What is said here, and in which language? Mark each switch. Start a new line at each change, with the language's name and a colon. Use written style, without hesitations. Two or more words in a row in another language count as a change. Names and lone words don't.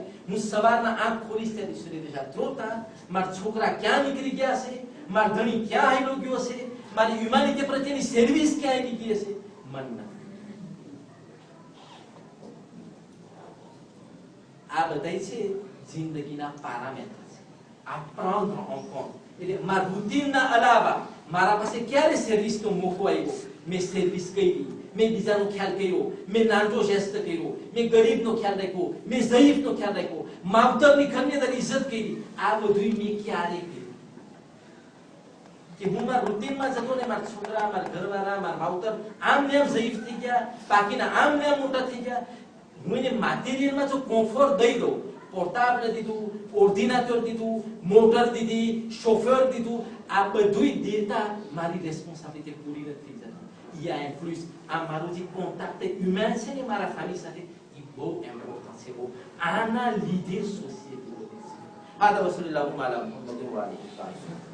Gujarati: હું સવારના આંખ ખોલીશ ત્યારે સૂર્યદેશા જોતા મારા છોકરા ક્યાં નીકળી ગયા છે, મારા ધણી ક્યાં આવેલો ગયો છે, મારી હ્યુમેનિટી પ્રત્યેની સર્વિસ ક્યાં આવી ગઈ છે, મન ના. આ બધા છે જિંદગીના પારામીટર છે.
French: આ prendre en compte.
Gujarati: એટલે મારા રૂટીનના અલાવા મારા પાસે ક્યારે સર્વિસનો મોકો આવ્યો, મેં સર્વિસ કરી, મેં બીજાનો ખ્યાલ કર્યો, મેં નાનો જેસ્ટ કર્યો, મેં ગરીબનો ખ્યાલ રાખ્યો, મેં ઝઈફનો ખ્યાલ રાખ્યો, માવતરની ઘરની અંદર ઇજ્જત કરી. આ બધું મેં ક્યારે કર્યું? કે હું મારા રૂટીનમાં જતો ને મારા છોકરા, મારા ઘરવાળા, મારા માવતર આમ ને આમ ઝઈફ થઈ ગયા, બાકીના આમ ને આમ મોટા થઈ ગયા. હું એને મટીરિયલમાં જો કોમ્ફર્ટ દઈ દઉં પોર્ટાબલ દીધું, ઓર્ડિનેટર દીધું, મોટર દીધી, શોફર દીધું, આ બધું દેતા મારી રેસ્પોન્સિબિલિટી પૂરી નથી થઈ જતી.
French: Il y a un plus
Gujarati: આ મારું જે કોન્ટેક્ટ હ્યુમન છે ને મારા ફેમિલી સાથે એ બહુ ઇમ્પોર્ટન્ટ છે. બહુ આના લીધે સોસાયટી વધે છે.
Arabic: هذا وصلى الله على محمد وعلى اله وصحبه.